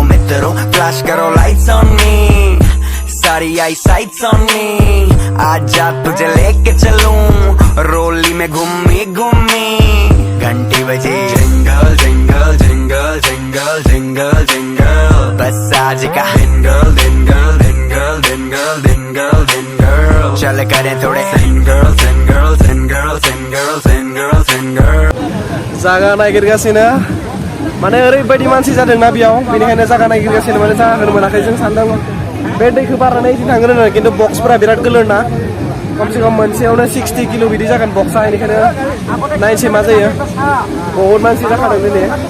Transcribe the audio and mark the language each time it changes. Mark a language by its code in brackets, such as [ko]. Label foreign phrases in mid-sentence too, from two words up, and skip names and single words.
[hi] मित्रों फ्लैश करो [en] lights on me [hi] सारी [en] eye sights on me [hi] आज जा तुझे लेके चलूं रोली में घूमी घूमी घंटी बजे जंगल जंगल जंगल जंगल जंगल जंगल बस आज का जंगल जंगल जंगल जंगल जंगल जंगल चल करें थोड़े सिंगल सिंगल सिंगल सिंगल सिंगल सिंगल [brx] जागा नागिरगासिनो माने ओरैबायदि मानसि जादोंना बेयाव बेनिखायनो जागा नागिरगासिनो माने जागाखौनो मोनाखै जों सानदों बे दैखौ बारनानै इदि थांगोन होननानै खिन्थु बक्सफोरा बिराद गोलोरना खमसे खम मोनसेयावनो 60 किल' बिदि जागोन बक्सा बेनिखायनो नायनोसै मा जायो बहुत मानसि जाखादों दिनै